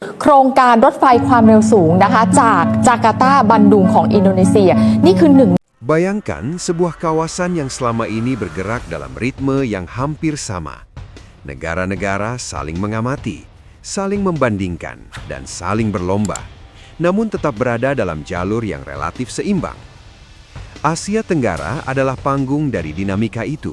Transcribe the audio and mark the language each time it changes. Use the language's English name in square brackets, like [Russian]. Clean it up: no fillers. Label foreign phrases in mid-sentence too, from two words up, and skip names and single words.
[Thai] โครงการรถไฟความเร็วสูงนะคะจากจาการ์ตาบันดุงของอินโดนีเซียนี่คือหนึ่ง [Indonesian] Bayangkan sebuah kawasan yang selama ini bergerak dalam ritme yang hampir sama. Negara-negara saling mengamati, saling membandingkan, dan saling berlomba, namun tetap berada dalam jalur yang relatif seimbang. Asia Tenggara adalah panggung dari dinamika itu.